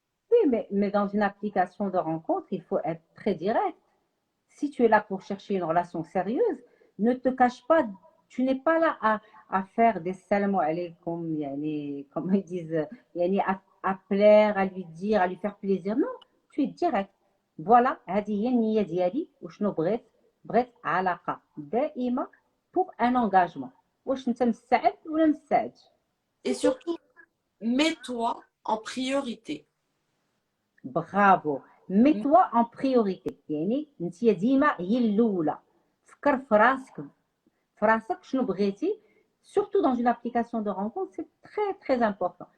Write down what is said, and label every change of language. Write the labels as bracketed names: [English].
[French] Oui, mais dans une application de rencontre, il faut être très direct. Si tu es là pour chercher une relation sérieuse, ne te cache pas, tu n'es pas là à faire des salam alaykoum, comme ils disent, à plaire, à lui dire, à lui faire plaisir. Non, tu es direct. [Arabic] Voilà, هذه هي النية ديالي وشنو بغيت علاقة دائمة [French] pour un engagement. [Arabic] واش انت مستعد ولا مستعد؟ [French] Et C'est tout. surtout, mets-toi en priorité. [Arabic] برافو. [French] mets-toi en priorité. [Arabic] يعني انت ديما هي الاولى. فكر في راسك شنو بغيتي. [French] Surtout dans une application de rencontre, c'est très très important.